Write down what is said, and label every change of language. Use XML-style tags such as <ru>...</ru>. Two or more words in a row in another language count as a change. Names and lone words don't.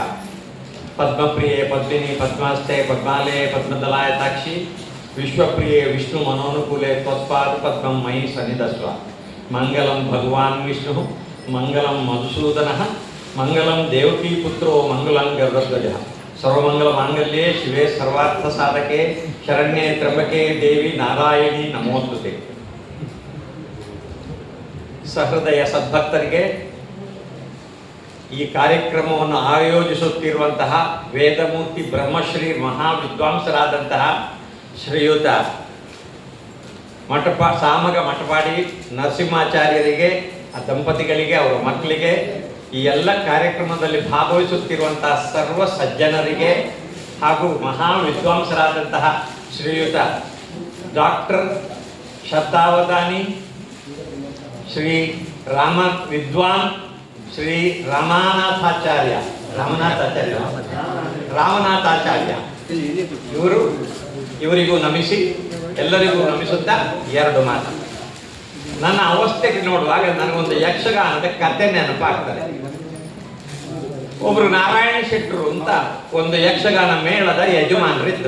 <sa>पद्मप्रिये पद्मिनी पद्मास्ते पद्मालये पद्मदलायताक्षी विश्वप्रिये विष्णु मनोनुकूले त्वत्पाद पद्मं मयि सन्निधस्व। मंगलं भगवान् विष्णुः मंगलं मधुसूदनः मंगलं देवकी पुत्रो मंगलं गरुडध्वजः। सर्वमंगलमांगल्ये शिवे सर्वार्थसाधके शरण्ये त्र्यंबके देवी नारायणी नमोस्तुते।</sa> <kn>ಸಹೃದಯ ಸದ್ಭಕ್ತರಿಗೆ ಈ ಕಾರ್ಯಕ್ರಮವನ್ನು ಆಯೋಜಿಸುತ್ತಿರುವಂತಹ ವೇದಮೂರ್ತಿ ಬ್ರಹ್ಮಶ್ರೀ ಮಹಾವಿದ್ವಾಂಸರಾದಂತಹ ಶ್ರೀಯುತ ಸಾಮಗ ಮಠಪಾಡಿ ನರಸಿಂಹಾಚಾರ್ಯರಿಗೆ, ಆ ದಂಪತಿಗಳಿಗೆ, ಅವರ ಮಕ್ಕಳಿಗೆ, ಈ ಎಲ್ಲ ಕಾರ್ಯಕ್ರಮದಲ್ಲಿ ಭಾಗವಹಿಸುತ್ತಿರುವಂತಹ ಸರ್ವ ಸಜ್ಜನರಿಗೆ ಹಾಗೂ ಮಹಾವಿದ್ವಾಂಸರಾದಂತಹ ಶ್ರೀಯುತ ಡಾಕ್ಟರ್ ಶತಾವಧಾನಿ श्री राम विद्वान श्री ರಾಮನಾಥಾಚಾರ್ಯ ಇವರಿಗೂ ನಮಿಸಿ ಎಲ್ಲರಿಗೂ ನಮಿಸುತ್ತಾ ಎರಡು ಮಾತು. ನನ್ನ ಅವಸ್ಥೆಗೆ ನೋಡುವಾಗ ನನಗೊಂದು ಯಕ್ಷಗಾನದ ಕಥೆ ನೆನಪಾಗ್ತದೆ. ಒಬ್ರು ನಾರಾಯಣ ಶೆಟ್ಟರು ಅಂತ ಒಂದು ಯಕ್ಷಗಾನ ಮೇಳದ ಯಜಮಾನರಿದ್ರು.</kn>